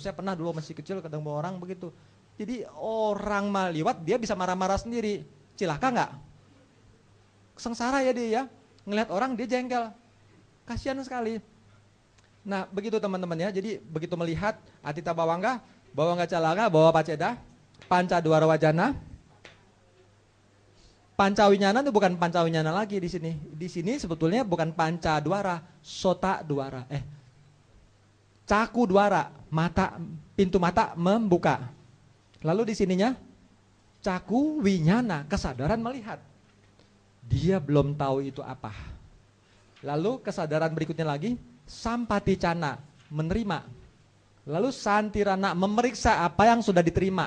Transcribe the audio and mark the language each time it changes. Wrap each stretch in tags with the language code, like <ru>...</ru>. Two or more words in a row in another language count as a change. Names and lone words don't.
<id>Saya pernah dulu masih kecil ketemu orang begitu. Jadi orang maliwat dia bisa marah-marah sendiri. Cilaka nggak? Sengsara ya dia ya. Ngelihat orang dia jengkel. Kasihan sekali. Nah begitu teman-teman ya. Jadi begitu melihat</id> <pi>atita bawangga calanga, bawa paceda, panca dwara wajana.</pi> <id>Pancawinyana itu bukan pancawinyana lagi di sini. Di sini sebetulnya bukan</id> <pi>panca dwara, sota dwara. caku dwara, mata,</pi> <id>pintu mata membuka. Lalu di sininya</id> <pi>caku winyana,</pi> <id>kesadaran melihat. Dia belum tahu itu apa. Lalu kesadaran berikutnya lagi,</id> <pi>sampati cana,</pi> <id>menerima. Lalu santirana, memeriksa apa yang sudah diterima.</id>